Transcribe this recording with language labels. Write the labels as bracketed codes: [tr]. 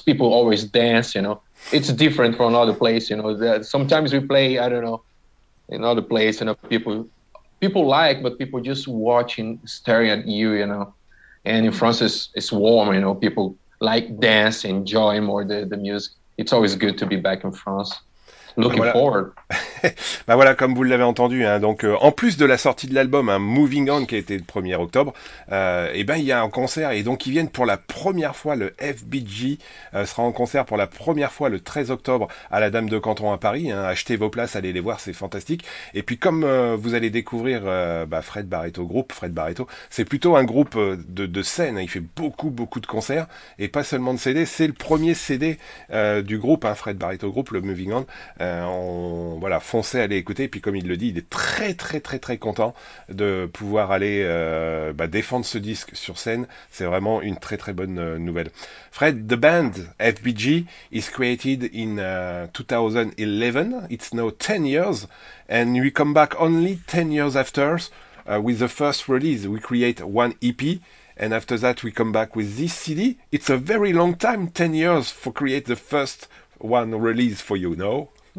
[en] People always dance, It's different from another place, Sometimes we play, I don't know, in other place, people like, but people just watching, staring at you, And in France, it's warm, People like dance, enjoy more the music. It's always good to be back in France. Looking [fr] Voilà. [en] forward. [fr] Bah voilà, comme vous l'avez entendu, hein, donc en plus de la sortie de l'album, hein, Moving On qui a été le 1er octobre, et ben il y a un concert et donc ils viennent pour la première fois, le FBG sera en concert pour la première fois le 13 octobre à la Dame de Canton à Paris. Hein, achetez vos places, allez les voir, c'est fantastique. Et puis comme vous allez découvrir Fred Barreto Group, Fred Barreto, c'est plutôt un groupe de scène. Hein, il fait beaucoup de concerts et pas seulement de CD. C'est le premier CD du groupe, hein, Fred Barreto Group, le Moving On. Voilà, foncez, allez écouter. Et puis comme il le dit, il est très content de pouvoir aller défendre ce disque sur scène. C'est vraiment une très bonne nouvelle. [en] Fred, the band FBG is created in 2011. It's now 10 years, and we come back only 10 years after with the first release. We create one EP. And after that, we come back with this CD. It's a very long time, 10 years, for create the first one release for you, no?